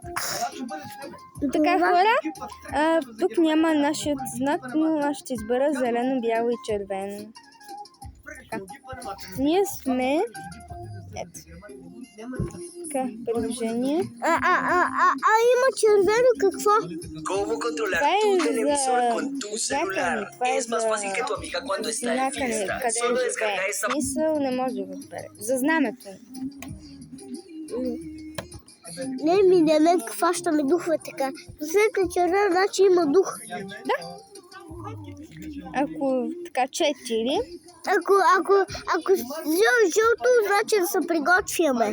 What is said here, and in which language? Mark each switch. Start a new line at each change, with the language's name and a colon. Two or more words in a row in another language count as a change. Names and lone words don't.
Bulgarian: Така, хора, тук няма нашия знак, но аз ще избера зелено, бяло и червено. Така. Ние сме... Ето. Така, приложение. Има червено какво?
Spanish: ¿Cómo controlar tu televisor con tu celular? Es más fácil que tu amiga cuando está en fiesta. Solo descarga esa...
Bulgarian: Мисъл не може да го разбере. За знамето. Не, минеме, хващаме духове така. След червено, значи има дух. Да. Ако така 4. Ако жълто, значи да се приготвяме.